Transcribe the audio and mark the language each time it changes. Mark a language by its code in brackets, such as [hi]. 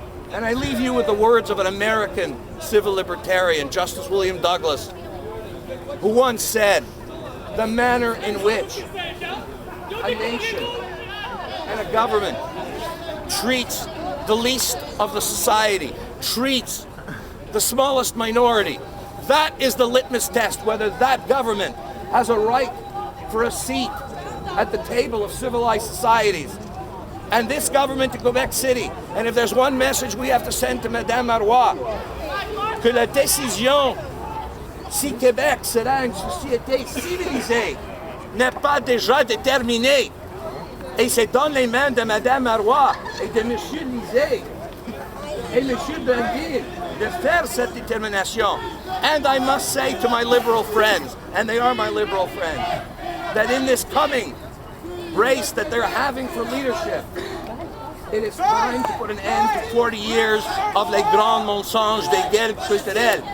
[en] And I leave you with the words of an American civil libertarian, Justice William Douglas, who once said, the manner in which a nation and a government treats the least of the society, treats the smallest minority, that is the litmus test whether that government has a right for a seat at the table of civilized societies. And this government in Quebec City, and if there's one message we have to send to Madame Marois, [fr] que la décision si Québec sera une société civilisée n'est pas déjà déterminée. Et c'est dans les mains de Madame Marois et de Monsieur Lisée et Monsieur Belleville de faire cette détermination. [en] And I must say to my liberal friends, and they are my liberal friends, that in this coming race that they're having for leadership, it is time to put an end to 40 years of [fr] les grands mensonges des guerres culturelles.